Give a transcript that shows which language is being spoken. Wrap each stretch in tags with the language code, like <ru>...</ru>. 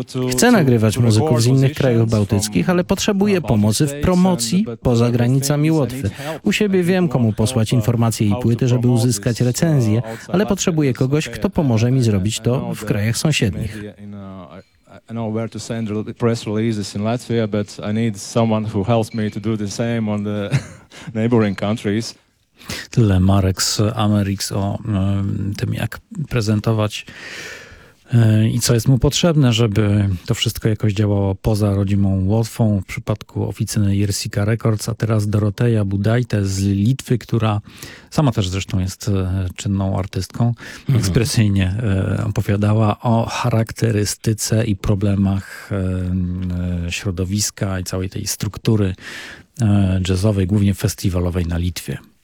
<pl>Chcę nagrywać muzyków z innych krajów bałtyckich, ale potrzebuję pomocy w promocji poza granicami Łotwy. U siebie wiem, komu posłać informacje i płyty, żeby uzyskać recenzję, ale potrzebuję kogoś, kto pomoże mi zrobić to w krajach sąsiednich.</pl> <en>I know where to send press releases in Latvia, but I need someone who helps me to do the same on the neighboring countries.</en> <pl>Tyle Marek z Ameryks o tym, jak prezentować i co jest mu potrzebne, żeby to wszystko jakoś działało poza rodzimą Łotwą w przypadku oficyny Jersika Records. A teraz Doroteja Budajte z Litwy, która sama też zresztą jest czynną artystką, ekspresyjnie opowiadała o charakterystyce i problemach środowiska i całej tej struktury jazzowej, głównie festiwalowej na Litwie.</pl>